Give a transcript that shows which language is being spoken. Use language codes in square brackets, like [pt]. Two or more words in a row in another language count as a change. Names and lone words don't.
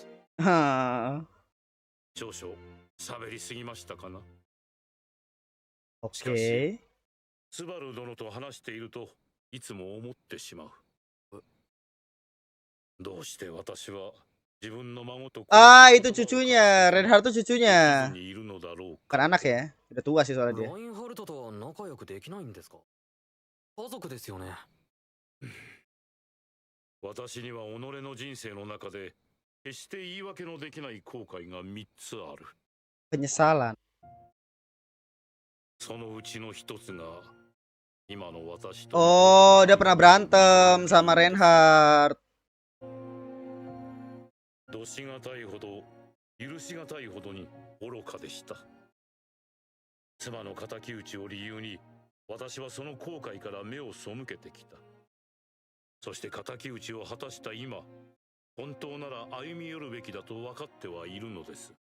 [ja] Ha. 少々喋りすぎましたかな。 [id] Oke. [ja] スバル殿と話しているといつも思ってしまう。どうして私は自分の孫と [id] Ah, itu cucunya. Reinhardt tuh cucunya. [ja] にいるのだろう [id] Bukan [ja] か。 [id] anak ya. Udah tua sih soalnya dia. [ja] ラインハルトと仲良くできないんですか？家族ですよね。私には己の人生の中で決して言い訳のできない後悔が3つある。 [id] Penyesalan. [ja] そのうちの一つが今の私と。 [id] Oh, dia pernah berantem sama Reinhardt. [ja] どしがたいほど許しがたいほどに愚かでした。妻の敵討ちを理由に私はその後悔から目を背けてきた。そして敵討ちを果たした今、本当なら歩み寄るべきだと分かってはいるのです。